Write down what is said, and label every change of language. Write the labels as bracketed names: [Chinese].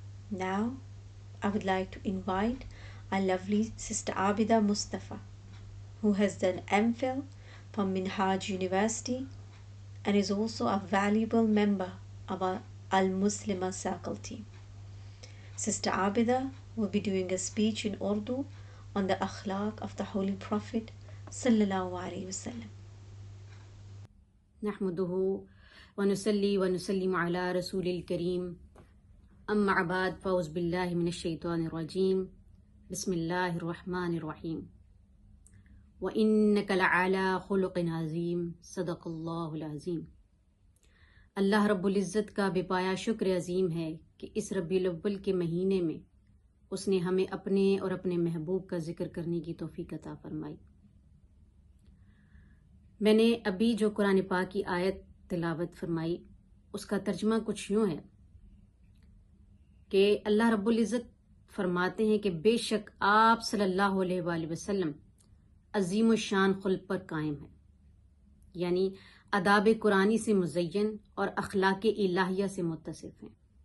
[English] Now, I would like to invite our lovely Sister Abida Mustafa, who has done MPhil from Minhaj University and is also a valuable member of our Muslimah circle team. Sister Abida will be doing a speech in Urdu on the akhlaq of the Holy Prophet [Arabic] sallallahu alaihi wasallam. نحمده ونصلي ونسلم على رسول الكريم أما بعد فأعوذ بالله من الشيطان الرجيم بسم الله الرحمن الرحيم وإنك لعلى خلق عظيم صدق اللہ العظیم. [Urdu] اللہ رب العزت کا بے پایا شکر عظیم ہے کہ اس ربیع الاول کے مہینے میں اس نے ہمیں اپنے اور اپنے محبوب کا ذکر کرنے کی توفیق عطا فرمائی. میں نے ابھی جو قرآن پاک کی آیت تلاوت فرمائی اس کا ترجمہ کچھ یوں ہے کہ اللہ رب العزت فرماتے ہیں کہ بے شک آپ صلی اللہ علیہ وآلہ وسلم عظیم الشان خلق پر قائم ہیں، یعنی آداب قرآنی سے مزین اور اخلاق الہیہ سے متصف ہیں.